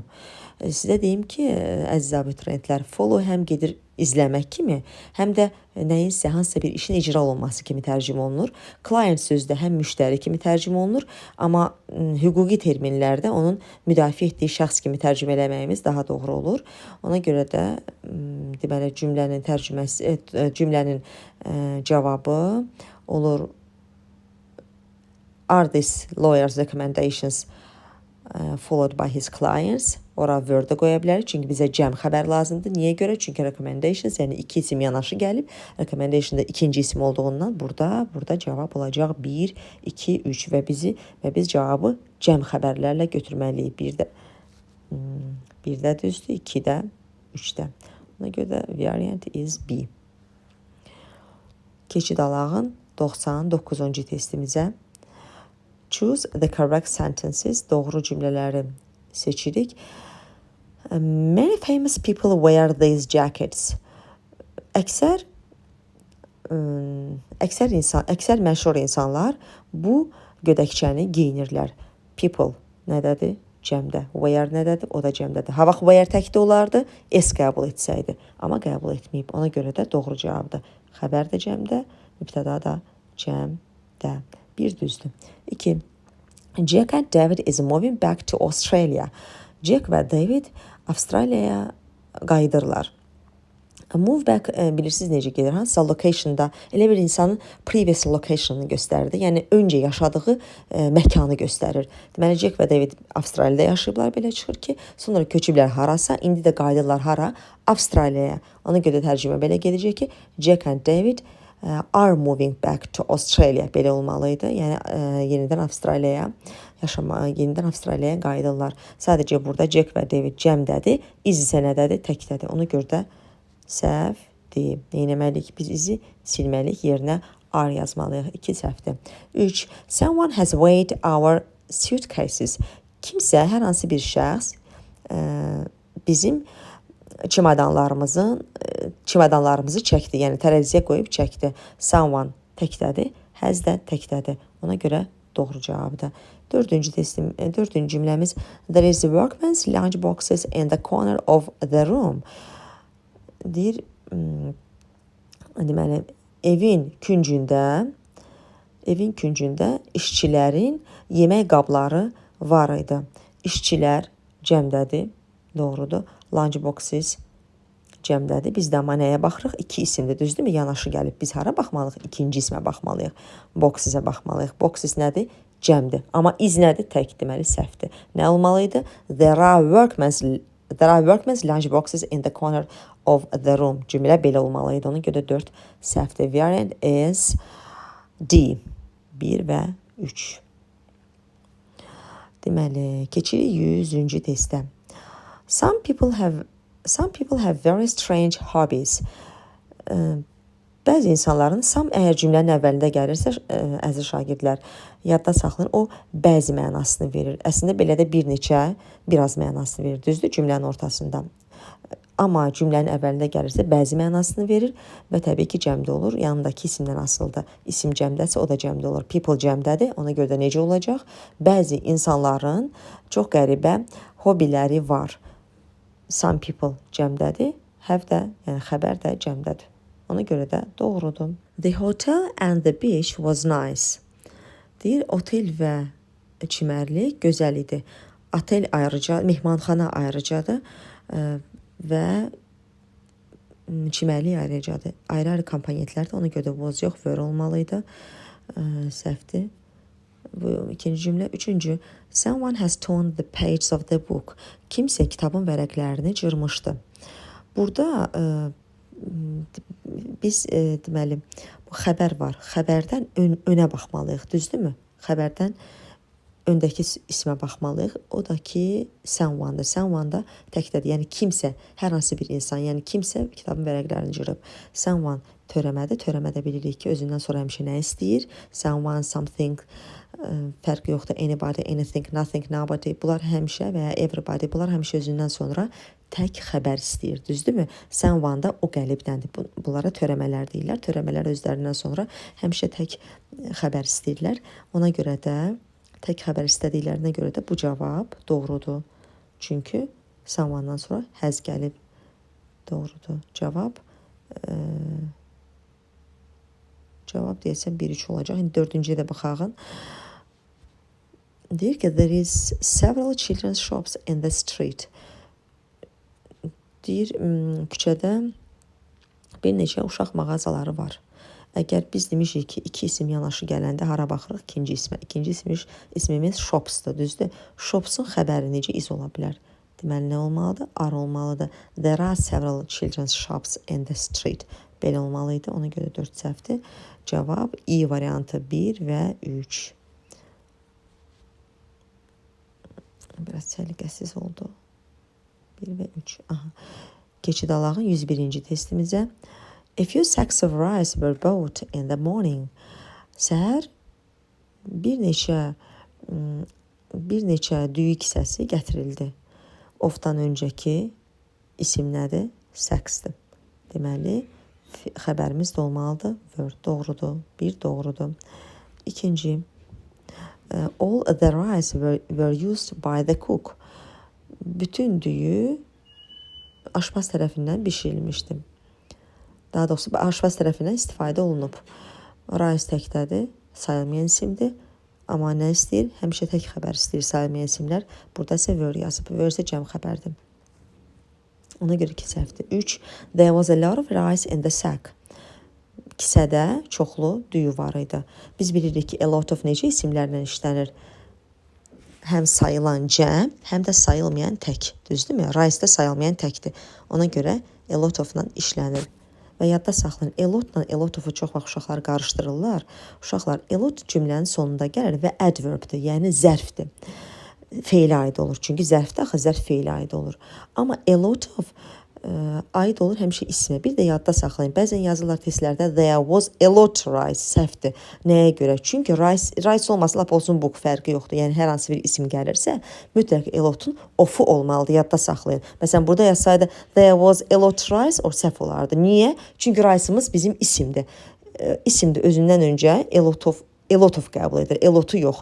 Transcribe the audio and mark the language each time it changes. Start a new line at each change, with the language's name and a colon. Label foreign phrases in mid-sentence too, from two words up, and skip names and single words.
Azerbaijani: Sizə deyim ki, əziz abituriyentlər, follow həm gedir izləmək kimi, həm də nəyinsə, hansısa bir işin icra olunması kimi tərcümə olunur. Client sözü də həm müştəri kimi tərcümə olunur, amma hüquqi terminlərdə onun müdafiə etdiyi şəxs kimi tərcümə eləməyimiz daha doğru olur. Ona görə də deməli cümlənin cavabı olur
English: are this lawyer's recommendations followed by his clients?
Azerbaijani: Ora word-ə qoya bilərik, çünki bizə cəm xəbər lazımdır. Niyə görə? Çünki recommendations, yəni iki isim yanaşı gəlib. Recommendation da ikinci isim olduğundan burada cavab olacaq 1, 2, 3 və biz cavabı cəm xəbərlərlə götürməliyik. 1-də düzdür, 2-də, 3-də. Ona görə də variant
English: is B.
Azerbaijani: Keçid alağın 99-cu testimizə.
English: Choose the correct sentences.
Azerbaijani: Doğru cümlələri seçirik.
English: Many famous people wear these jackets.
Azerbaijani: Əksər məşhur insanlar bu gödəkçəni geyinirlər. People nədədir? Cəmdə. Wear nədədir? O da cəmdədir. Ha vaxt wear təkdə olardı, S qəbul etsəydi. Amma qəbul etməyib. Ona görə də doğru cavabdır. Xəbər də cəmdə, mübtəda da cəmdə. 1 düzdür. 2.
English: Jack and David is moving back to Australia.
Azerbaijani: Jack və David Avstraliyaya qayıdırlar.
English: Move back
Azerbaijani: bilirsiniz necə gedir? Hansısa locationda elə bir insanın
English: previous location'ını
Azerbaijani: göstərir. Yəni öncə yaşadığı məkanı göstərir. Deməli Jack və David Avstraliyada yaşayıblar, belə çıxır ki, sonra köçüblər harasa, indi də qayıdırlar hara? Avstraliyaya. Ona görə tərcümə belə gedəcək ki,
English: Jack and David are moving back to Australia,
Azerbaijani: belə olmalıydı. Yəni yenidən Avstraliyaya yenidən Avstraliyaya qayıdırlar. Sadəcə burada Jack və David cəmdədir, iz isə nədədir? Təkdədir. Ona görə də səhvdir. Neynəməliyik? Biz izi silməliyik, yerinə are yazmalıyıq. 2 səhvdir. 3.
English: Someone has weighed our suitcases.
Azerbaijani: Kimsə, hər hansı bir şəxs bizim çimadanlarımızı çəkdi. Yəni tərəziyə qoyub çəkdi. Someone təkdədir, has də təkdədir. Ona görə doğru cavabdır. Dördüncü cümləmiz
English: There is workman's lunch boxes in the corner of the room.
Azerbaijani: Deyir, deməli, evin küncündə işçilərin yemək qabları var idi. İşçilər cəmdədir, doğrudur.
English: Lunch boxes
Azerbaijani: cəmdədir. Biz də amma nəyə baxırıq? 2 isimdir, düzdürmü? Yanaşı gəlib. Biz hara baxmalıyıq? 2-ci ismə baxmalıyıq. Boxes'ə baxmalıyıq. Boxes nədir? Cəmdir. Amma iz nədir? Tək, deməli səhvdir. Nə olmalıydı?
English: There are workmen's lunch boxes in the corner of the room.
Azerbaijani: Cümlə belə olmalıydı. Ona görə 4 səhvdir. Variant
English: is D.
Azerbaijani: 1 və 3. Deməli, keçirik 100-cü testə.
English: Some people have very strange hobbies.
Azerbaijani: Bəzi insanların əgər cümlənin əvvəlində gəlirsə, əziz şagirdlər, yadda saxlayın, o bəzi mənasını verir. Əslində belə də biraz mənasını verir, düzdür, cümlənin ortasında. Amma cümlənin əvvəlində gəlirsə, bəzi mənasını verir və təbii ki, cəmdə olur. Yanındakı isimdən asılıdır. İsim cəmdəsə, o da cəmdə olur. People cəmdədir, ona görə də necə olacaq? Bəzi insanların çox qəribə hobiləri var.
English: Some people
Azerbaijani: cəmdədir, have də, yəni xəbər də cəmdədir. Ona görə də doğrudur.
English: The hotel and the beach was nice.
Azerbaijani: Deyir, otel və çimərlik gözəl idi. Otel ayrıca, mehmanxana ayrıcadır və çimərlik ayrıcadır. Ayrı-ayrı komponentlərdir. Ona görə də was yox, were olmalıydı. Səhvdir. Bu ikinci cümlə. 3-cü.
English: Someone has torn the pages of the book.
Azerbaijani: Kimsə kitabın vərəqlərini cırmışdı. Burada biz deməli bu xəbər var. Xəbərdən önə baxmalıyıq, düzdürmü? Xəbərdən öndəki ismə baxmalıyıq. O da ki someone-dır. Someone da təkdədir. Yəni kimsə, hər hansı bir insan, yəni kimsə kitabın vərəqlərini cırıb. Someone törəmədir. Törəmədə bilirik ki, özündən sonra həmişə nə istəyir?
English: Someone, something,
Azerbaijani: fərqi yoxdur.
English: Anybody, anything, nothing, nobody.
Azerbaijani: Bunlar həmişə və ya everybody, bunlar həmişə özündən sonra tək xəbər istəyir, düzdürmü? Someone da o qəlibdəndir. Bunlara törəmələr deyirlər. Törəmələr özlərindən sonra həmişə tək xəbər istəyirlər. Ona görə də, tək xəbər istədiklərinə görə də bu cavab doğrudur. Çünki someone-dan sonra has gəlib. Doğrudur. Cavab deyəsən 1-3 olacaq. İndi 4-cüyə də baxağın. Deyir ki,
English: there is several children's shops in the street.
Azerbaijani: Deyir, küçədə bir neçə uşaq mağazaları var. Əgər biz demişik ki, 2 isim yanaşı gələndə hara baxırıq? İkinci ismə. İkinci ismimiz shops-dur, düzdür? Shops-un xəbəri necə iz ola bilər? Deməli, nə olmalıdır? Are olmalıdır.
English: There are several children's shops in the street.
Azerbaijani: Belə olmalıydı. Ona görə 4 səhvdir. Cavab I variantı 1 və 3. Biraz səliqəsiz oldu. 1 və 3. Aha. Keçid alağın 101-ci testimizə.
English: A few sacks of rice were bought in the morning.
Azerbaijani: Səhər bir neçə düyü kisəsi gətirildi. Ofdan öncəki isim nədir? Sacks'dır. Deməli, xəbərimiz də olmalıdır. Were doğrudur. 1 doğrudur. İkinci.
English: All the rice were used by the cook.
Azerbaijani: Bütün düyü aşpaz tərəfindən bişirilmişdi. Daha doğrusu aşpaz tərəfindən istifadə olunub. Rice təkdədir, sayılmayan isimdir. Amma nə istəyir? Həmişə tək xəbər istəyir sayılmayan isimlər. Burada isə were yazıb. Were isə cəm xəbərdir. Ona görə ki, səhvdir. 3.
English: There was a lot of rice in the sack.
Azerbaijani: Kisədə çoxlu düyü var idi. Biz bilirik ki,
English: a lot of
Azerbaijani: necə isimlərlə işlənir? Həm sayılan cəm, həm də sayılmayan tək. Düzdürmü? Rice də sayılmayan təkdir. Ona görə
English: a lot of-la
Azerbaijani: işlənir. Və yadda saxlayın,
English: a lot-la a lot-of-u
Azerbaijani: çox vaxt uşaqlar qarışdırırlar. Uşaqlar
English: a lot
Azerbaijani: cümlənin sonunda gəlir və adverb-dir, yəni zərfdir. Feilə aid olur. Çünki zərfdə axı zərf feilə aid olur. Amma
English: a lot of
Azerbaijani: aid olur həmişə ismə. Bir də yadda saxlayın. Bəzən yazırlar testlərdə
English: there was a lot rice.
Azerbaijani: Səhvdir. Nəyə görə? Çünki rice olmasa lap olsun book fərqi yoxdur. Yəni hər hansı bir isim gəlirsə, mütləq
English: a lotun of-u
Azerbaijani: olmalıdır. Yadda saxlayın. Məsələn, burada yazsaydı
English: there was a lot rice,
Azerbaijani: o səhv olardı. Niyə? Çünki rice'ımız bizim isimdir. İsimdir özündən öncə
English: a lot of
Azerbaijani: qəbul edir.
English: A lotu
Azerbaijani: yox.